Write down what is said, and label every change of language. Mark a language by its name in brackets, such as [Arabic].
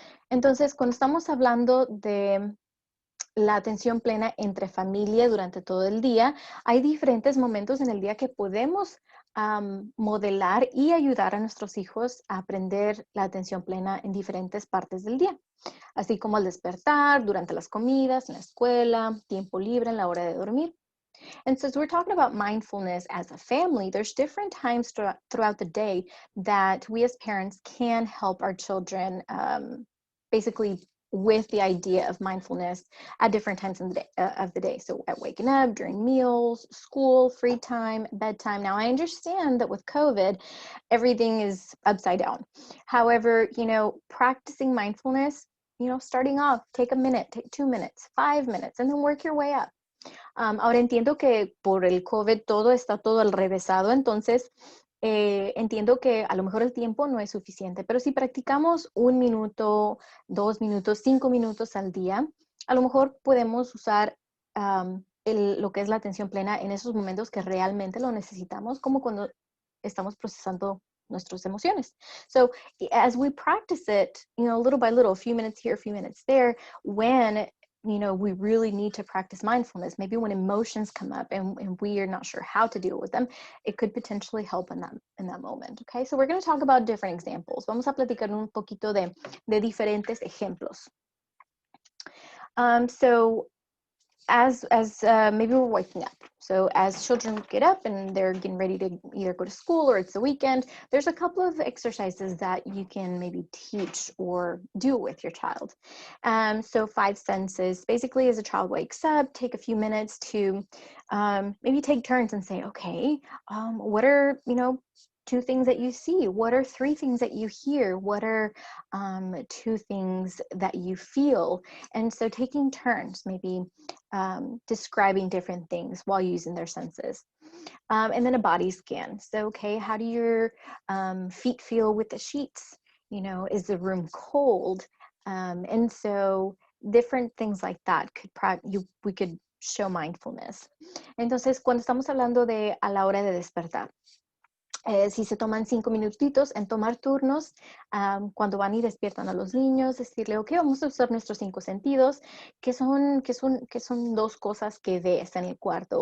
[Spanish] Entonces, cuando estamos hablando de la atención plena entre familia durante todo el día, hay diferentes momentos en el día que podemos modelar y ayudar a nuestros hijos a aprender la atención plena en diferentes partes del día, así como al despertar, durante las comidas, en la escuela, tiempo libre, en la hora de dormir. [English] And since we're talking about mindfulness as a family, there's different times throughout the day that we as parents can help our children basically with the idea of mindfulness at different times in the day, of the day. So at waking up, during meals, school, free time, bedtime. Now, I understand that with COVID, everything is upside down. However, practicing mindfulness, starting off, take a minute, take 2 minutes, 5 minutes, and then work your way up. [Spanish] Ahora entiendo que por el COVID está todo al revésado, entonces entiendo que a lo mejor el tiempo no es suficiente, pero si practicamos 1 minuto, 2 minutos, 5 minutos al día, a lo mejor podemos usar lo que es la atención plena en esos momentos que realmente lo necesitamos, como cuando estamos procesando nuestras emociones. [English] So as we practice it, little by little, a few minutes here, a few minutes there, when we really need to practice mindfulness. Maybe when emotions come up and we are not sure how to deal with them, it could potentially help in that moment. Okay, so we're going to talk about different examples. [Spanish] Vamos a platicar un poquito de diferentes ejemplos. [English] So as maybe we're waking up. So as children get up and they're getting ready to either go to school or it's the weekend, there's a couple of exercises that you can maybe teach or do with your child. So 5 senses, basically as a child wakes up, take a few minutes to maybe take turns and say, okay, what are, 2 things that you see? What are 3 things that you hear? What are 2 things that you feel? And so taking turns, maybe describing different things while using their senses. And then a body scan. So, okay, how do your feet feel with the sheets? Is the room cold? And so different things like that we could show mindfulness. [Spanish] Entonces, cuando estamos hablando de a la hora de despertar, si se toman 5 minutitos en tomar turnos, cuando van y despiertan a los niños, decirle, ok, vamos a usar nuestros 5 sentidos, ¿qué son 2 cosas que ves en el cuarto?